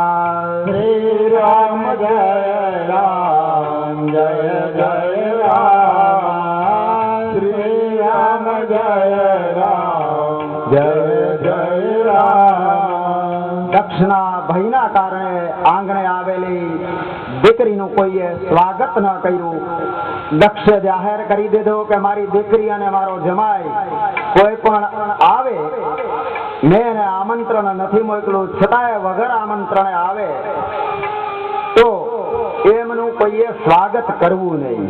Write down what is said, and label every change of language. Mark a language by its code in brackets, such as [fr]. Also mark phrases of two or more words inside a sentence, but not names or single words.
[hi] श्री राम जय राम जय जय राम। श्री राम जय राम जय जय राम। [gu] દક્ષના ભયના કારણે આંગણે આવેલી દીકરીનું કોઈએ સ્વાગત ન કર્યું. દક્ષે જાહેર કરી દીધું કે મારી દીકરી અને મારો જમાઈ કોઈ પણ આવે, મેં એને આમંત્રણ નથી મોકલું, છતાંય વગર આમંત્રણે આવે તો એમનું કોઈએ સ્વાગત કરવું નહીં.